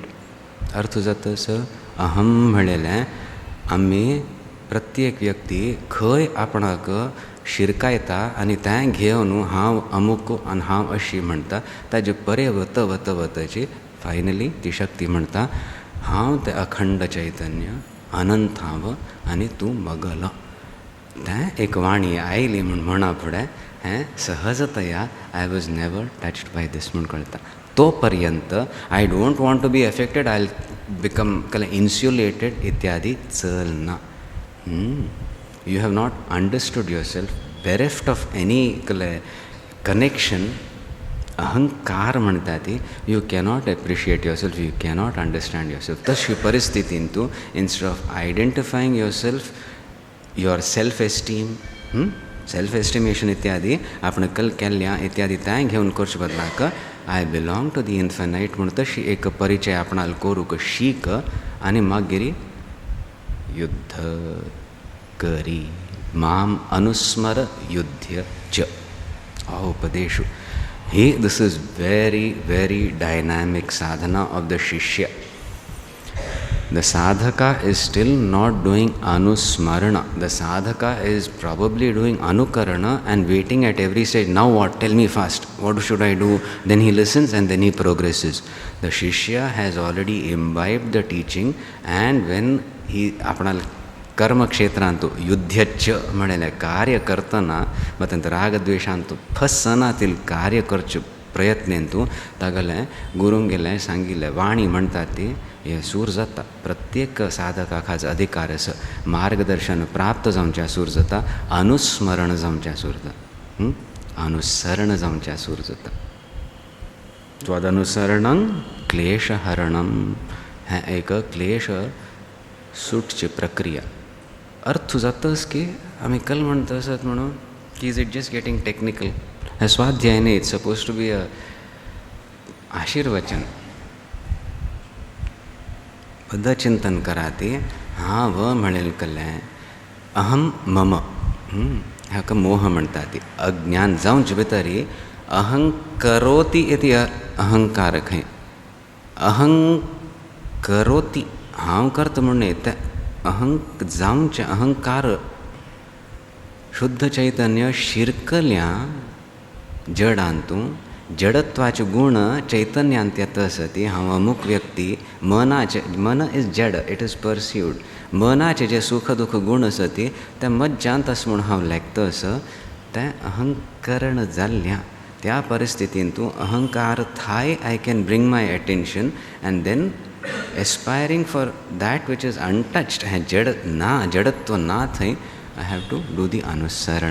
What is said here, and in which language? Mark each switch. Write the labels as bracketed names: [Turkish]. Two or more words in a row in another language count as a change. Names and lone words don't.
[Konkani] अर्थ जातस अहम म्हणलेलें आमी प्रत्येक व्यक्ती खंय आपणाक शिरकायता आनी तें घेवन हांव अमूक आनी हांव अशी म्हणटा ताजे परे वत वत वतची फायनली ती शक्ती म्हणटा हांव तें अखंड चैतन्य अनंत हांव आनी तूं मगल. तें एक वाणी आयली म्हूण म्हणा फुडें हें सहजतया [English] I was never touched by this [Konkani] म्हूण कळटा. तो पर्यंत [English] I don't want to be affected I become insulated [Konkani] इत्यादी चलना. [English] You have not understood yourself, bereft of any connection, ahankar [Konkani] म्हणटा ती. [English] You cannot appreciate yourself, you cannot understand yourself. [Konkani] तशी परिस्थितीन तूं [English] instead of identifying yourself, your self-esteem, self-estimation [Konkani] इत्यादी आपण कल केल्ल्या इत्यादी तें घेवन करचे बदलाक [English] I belong to the infinite [Konkani] म्हूण तशी एक परिचय आपणाल करूंक शीक आनी मागीर युद्ध करी [Sanskrit] माम अनुस्मर युध्य च. [Konkani] उपदेशु [English] this is very very dynamic sadhana of the shishya. The sadhaka is still not doing anusmarana. The sadhaka is probably doing anukarana and waiting at every stage. Now what? Tell me fast. What should I do? Then he listens and then he progresses. The shishya has already imbibed the teaching and when he [Konkani] आपणाल कर्म क्षेत्रांतू युद्धच म्हणलें कार्य करतना मग रागद्वेशांतू फसनातील कार्य करचे प्रयत्नेंतू तागेलें गुरूंक गेलें सांगिल्लें वाणी म्हणटा ती हे सूर जाता. प्रत्येक साधकाक हाचो अधिकार आसा. मार्गदर्शन प्राप्त जावचें सूर जाता. अनुस्मरण जावचें सूर जाता. अनुसरण जावचें सूर जाता. [Sanskrit] त्वदनुसरणं क्लेशहरणं. [Konkani] हें एक क्लेश सुटची प्रक्रिया. अर्थ जाताच की आमी कल म्हणटा आसत म्हणून की [English] is it just getting technical. [Konkani] हे स्वाध्याय न्ही. [English] it's supposed to be a आशीर्वचन. [Konkani] बद्ध चिंतन करा ती हांव म्हणेल कल्लें अहम मम. हाका मोह म्हणटा ती. अज्ञान जावचे भितरी [Sanskrit] अहं करोति इति अहंकार [Konkani] खंय. [Sanskrit] अहं करोति [Konkani] हांव करता म्हणून तें अहं जावचें अहंकार शुद्ध चैतन्य शिरकल्या जडांतू जडत्वाचे गुण चैतन्यांत येता आसती. हांव अमूक व्यक्ती मनाचे मन इज जड [English] it is perceived. [Konkani] मनाचे जे सुख दुख गुण आसती ते मज्जांत आसा म्हूण हांव लेखता आसा तें अहंकरण जाल्ल्या त्या परिस्थितीन तूं अहंकार थाय [English] I can bring my attention and then aspiring for that which is untouched [Konkani] हें जडत्व ना थंय [English] I have to do the [Konkani] अनुसरण.